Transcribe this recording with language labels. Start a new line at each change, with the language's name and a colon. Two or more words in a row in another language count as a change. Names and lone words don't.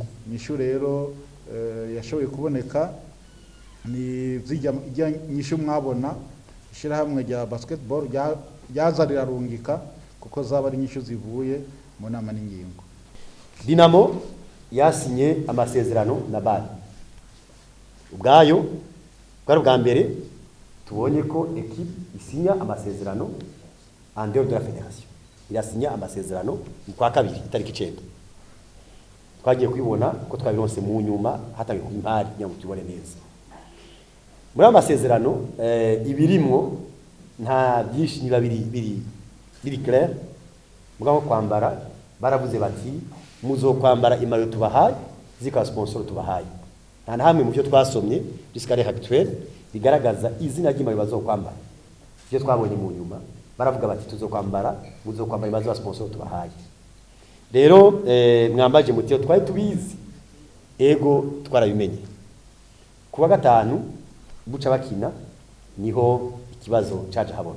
Rundi: Inyishu rero yashoboye kuboneka ni zijya nyishu mwabona ishirahamwe rya basketball ryaza rirarungika, kuko zaba ari nyishu zivuye mu nama n'ingingo. Dinamo yasinye amasezerano na BAL. Ubwayo bwari bwa mbere tubonye ko equipe isinya amasezerano
French: en dehors de la fédération.
Rundi: Irasinya amasezerano kwa kabiri itariki 9. Twagiye kwibona ko twabironse mu nyuma hatawe ku impari nyango tubone neza. Muri amasezerano ibirimwo nta byinshi niba biri clair, mugabo kwambara baravuze bati muzokwambara imayo tubahaye zika sponsor tubahaye. Nta hamwe mu byo twasomye
French: jusqu'à actuel
Rundi: bigaragaza izina ry'imayo bazokwambara. Byo twabonye mu nyuma baravuga bati muzokwambara imayo za sponsor tubahaye. Rero mwambaje mutiyo twari tubizi, ego twarabimenye. Kuwa gatanu buca bakina niho ikibazo caje habona.